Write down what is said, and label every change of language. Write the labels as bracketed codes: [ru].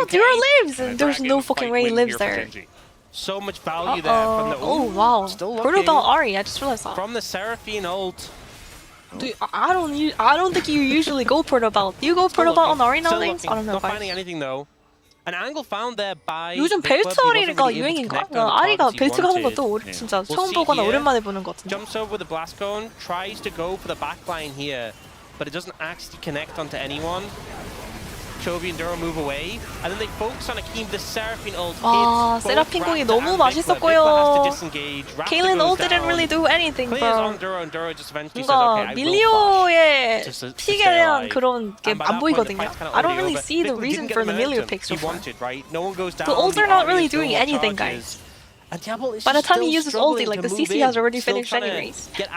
[en] out, Duro lives! And there's no fucking way he lives there. So much value there from the oh wow. What about Ahri? I just realized that. From the Seraphine ult. I don't think you usually go portable. Do you go portable on Ahri nowadays? I don't know. Not finding anything though. An angle found there by [ko] 요즘 벨트 아리가 유행인가? 아리가 벨트 가는 것도 진짜 처음 보거나 오랜만에 보는 것 같은데. [en] Jumps over with the blast cone, tries to go for the backline here, but it doesn't actually connect onto anyone. Chovy and Duro move away, and then they focus on Akeem. The Seraphine ult hits. [ko] 아, 세라핀 공이 너무 맛있었고요. [en] Kaylin ult didn't really do anything, bro. [ko] 뭔가 밀리오의 픽에 대한 그런 게 안 보이거든요. [en] I don't really see the reason for the Milio pick so far. The ults are not really doing anything, guys. By the time he uses ulti, like the CC has already finished anyways.